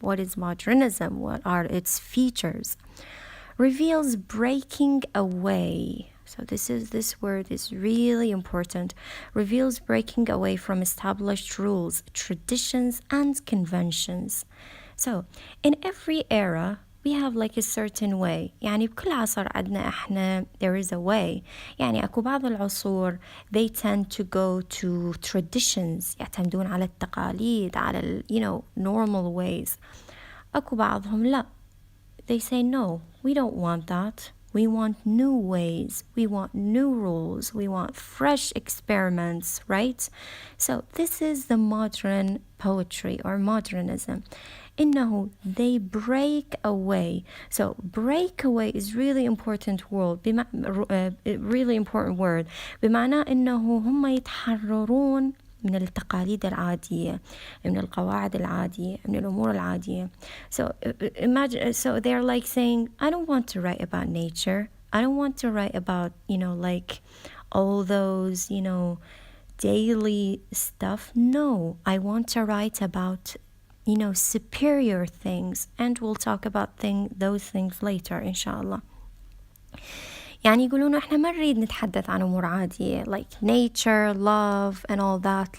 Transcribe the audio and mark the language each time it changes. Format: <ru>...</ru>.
<en>What is modernism? What are its features? Reveals breaking away. So this word is really important. Reveals breaking away from established rules, traditions, and conventions. So in every era, we have like a certain way.</en> <ar>يعني بكل عصر عندنا احنا</ar> <en>there is a way.</en> <ar>يعني اكو بعض العصور</ar> <en>they tend to go to traditions,</en> <ar>يعتمدون على التقاليد على</ar> <en>normal ways.</en> <ar>اكو بعضهم لا,</ar> <en>they say no, we don't want that. We want new ways, we want new rules, we want fresh experiments, right? So this is the modern poetry or modernism. إنه they break away. So break away is really important word. really important word.</en> <ar>بمعنى إنه هم يتحررون من التقاليد العادية، من القواعد العادية، من الأمور العادية.</ar> <en>So imagine, so they're like saying, I don't want to write about nature. I don't want to write about, like all those, daily stuff. No, I want to write about, superior things, and we'll talk about those things later inshallah.</en> <ar>يعني يقولون احنا ما نريد نتحدث عن امور عادية</ar> <en>like nature, love and all that.</en>